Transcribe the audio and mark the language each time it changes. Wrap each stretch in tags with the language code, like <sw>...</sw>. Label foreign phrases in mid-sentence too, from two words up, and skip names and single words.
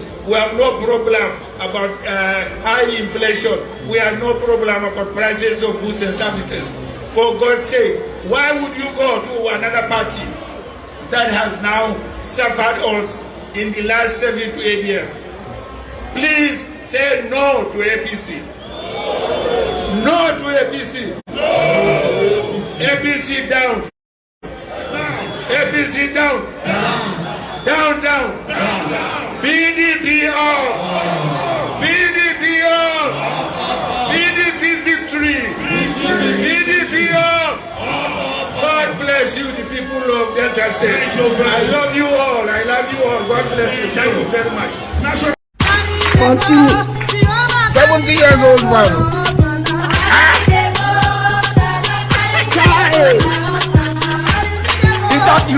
<en>We have no problem about high inflation. We have no problem about prices of goods and services. For God's sake, why would you go to another party that has now suffered us in the last 7 to 8 years? Please say no to APC. No to APC. APC down. APC down. Down, down. PDP all. PDP all. PDP victory. PDP all. God bless you, the people of Delta State. I love you all. I love you all. God bless you. Thank you very much. Continue. 70 years old man. You.</en>